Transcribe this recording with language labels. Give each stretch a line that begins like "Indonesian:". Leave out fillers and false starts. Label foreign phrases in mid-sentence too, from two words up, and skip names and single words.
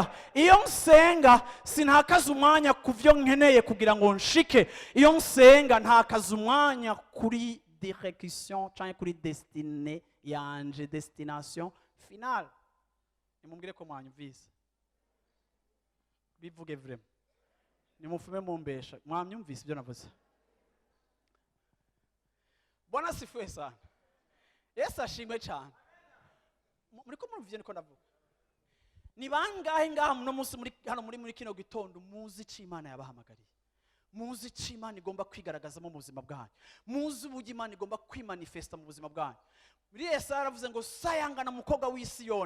Rundi: Iyo nsenga sinakaza umwanya kuvyo nkeneye kugira ngo nshike, iyo nsenga ntakaza umwanya kuri direction cyangwa kuri destinée yanje,
French: destination finale.
Rundi: Nimumbwire ko mwanyumvise, bivuge vrema, nimufume mumbesha mwamyumvise ibyo navuze.
Swahili: Bwana sifiwe sana.
Kinyarwanda: Yesu ashimwe cyane.
Rundi: Muriko muruvye niko ndavuga. Ni bangahe ngaha no munsi muri hano muri kino gitondo muzi ico Imana yabahamagariye, muzi ico Imana igomba kwigaragaza mu buzima bwanyu, muzi uburyo Imana igomba kwimanifesta mu buzima bwanyu. Muri Yesaya aravuze ngo sayangana mukobwa w'Isiyoni.